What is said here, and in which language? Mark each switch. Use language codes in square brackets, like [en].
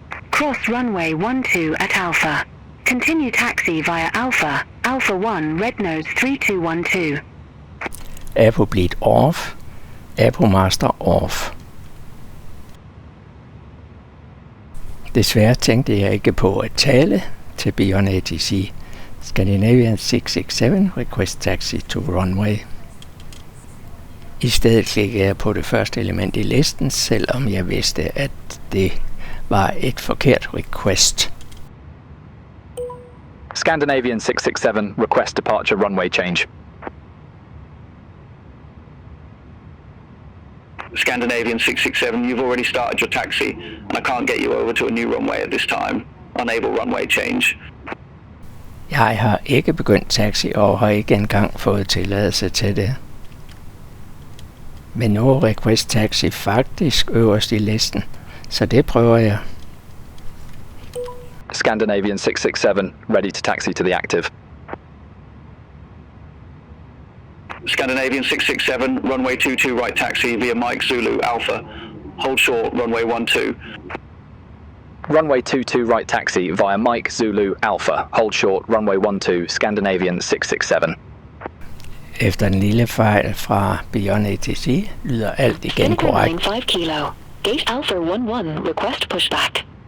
[en] Cross runway 12 at Alpha. Continue taxi via Alpha, Alpha 1, red nose 3212. Apo bleed off. Apo master off. [da] Desværre tænkte jeg ikke på at tale til Beyond ATC. [en] Scandinavian 667 request taxi to runway. [da] I stedet klikkede jeg på det første element i listen, selvom jeg vidste, at det var et forkert request. [en] Scandinavian 667, request departure runway change. Scandinavian 667, you've already started your taxi, and I can't get you over to a new runway at this time. Unable runway change. [da] Jeg har ikke begyndt taxi og har ikke engang fået tilladelse til det. Men nu er request taxi faktisk øverst i listen, så det prøver jeg. [en] Scandinavian 667, ready to taxi to the active. Scandinavian 667, runway 22 right taxi via Mike Zulu Alpha. Hold short runway 12. Runway 22 right taxi via Mike Zulu Alpha. Hold short runway 12, Scandinavian 667. [da] Efter en lille fejl fra Beyond ATC lyder alt igen korrekt. [en] 5 kilo. Gate Alpha 11, request pushback.